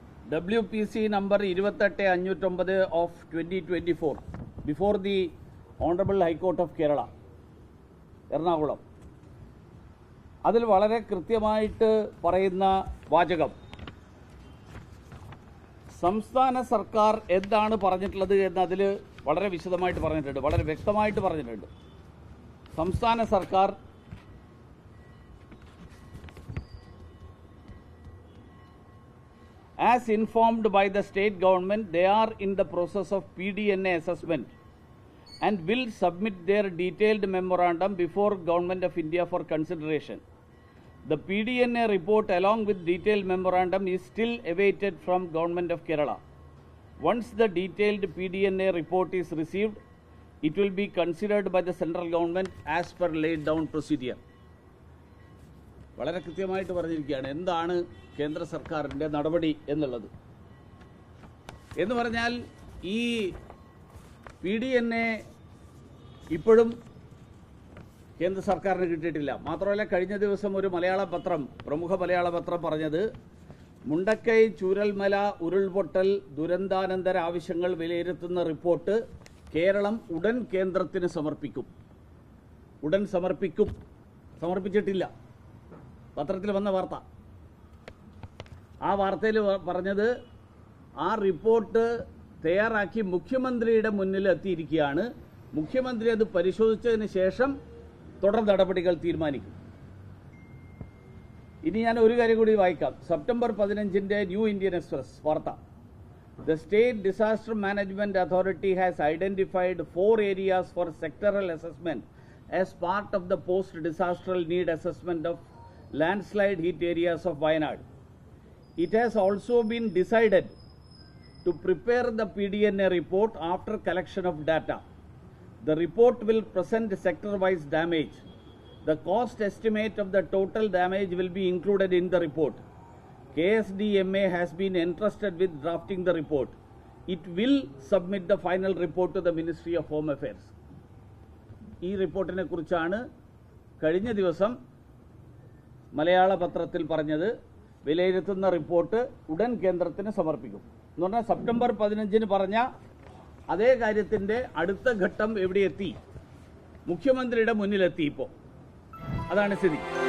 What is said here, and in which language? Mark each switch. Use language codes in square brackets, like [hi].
[en] WPC number 28509 of 2024 before the Honorable High Court of Kerala, Ernakulam. [ml] അതിൽ വളരെ കൃത്യമായിട്ട് പറയുന്ന വാചകം, സംസ്ഥാന സർക്കാർ എന്താണ് പറഞ്ഞിട്ടുള്ളത് എന്ന് അതിൽ വളരെ വിശദമായിട്ട് പറഞ്ഞിട്ടുണ്ട്, വളരെ വ്യക്തമായിട്ട് പറഞ്ഞിട്ടുണ്ട്. സംസ്ഥാന സർക്കാർ [en] as informed by the state government, they are in the process of PDNA assessment and will submit their detailed memorandum before Government of India for consideration. The PDNA report along with detailed memorandum is still awaited from Government of Kerala. Once the detailed PDNA report is received, it will be considered by the central government as per laid down procedure. [ml] വളരെ കൃത്യമായിട്ട് പറഞ്ഞിരിക്കുകയാണ് എന്താണ് കേന്ദ്ര സർക്കാരിൻ്റെ നടപടി എന്നുള്ളത്. എന്ന് പറഞ്ഞാൽ ഈ PDNA ഇപ്പോഴും കേന്ദ്ര സർക്കാരിന് കിട്ടിയിട്ടില്ല. മാത്രമല്ല കഴിഞ്ഞ ദിവസം ഒരു മലയാള പത്രം, പ്രമുഖ മലയാള പത്രം പറഞ്ഞത് മുണ്ടക്കൈ ചൂരൽമല ഉരുൾപൊട്ടൽ ദുരന്താനന്തര ആവശ്യങ്ങൾ വിലയിരുത്തുന്ന റിപ്പോർട്ട് കേരളം ഉടൻ കേന്ദ്രത്തിന് സമർപ്പിക്കും. ഉടൻ സമർപ്പിക്കും, സമർപ്പിച്ചിട്ടില്ല. പത്രത്തിൽ വന്ന വാർത്ത. ആ വാർത്തയിൽ പറഞ്ഞത് ആ റിപ്പോർട്ട് തയ്യാറാക്കി മുഖ്യമന്ത്രിയുടെ മുന്നിൽ എത്തിയിരിക്കുകയാണ്. മുഖ്യമന്ത്രി അത് പരിശോധിച്ചതിന് ശേഷം തുടർ നടപടികൾ തീരുമാനിക്കും. ഇനി ഞാൻ ഒരു കാര്യം കൂടി വായിക്കാം. സെപ്റ്റംബർ 15 ന്യൂ ഇന്ത്യൻ എക്സ്പ്രസ് വാർത്ത. [en] The State Disaster Management Authority has identified 4 areas for sectoral assessment as part of the post-disaster need assessment of landslide hit areas of Wayanad. It has also been decided to prepare the PDNA report after collection of data. The report will present sector-wise damage. The cost estimate of the total damage will be included in the report. KSDMA has been entrusted with drafting the report. It will submit the final report to the Ministry of Home Affairs. [ml] ഈ റിപ്പോർട്ടിനെ കുറിച്ചാണ് കഴിഞ്ഞ ദിവസം മലയാള പത്രത്തിൽ പറഞ്ഞത്. വിലയിരുത്തുന്ന report ഉടൻ കേന്ദ്രത്തിന് സമർപ്പിക്കും എന്ന് പറഞ്ഞാൽ സെപ്റ്റംബർ 15 പറഞ്ഞ അതേ കാര്യത്തിൻ്റെ അടുത്ത ഘട്ടം എവിടെ എത്തി? മുഖ്യമന്ത്രിയുടെ മുന്നിലെത്തി. ഇപ്പോൾ അതാണ് സ്ഥിതി.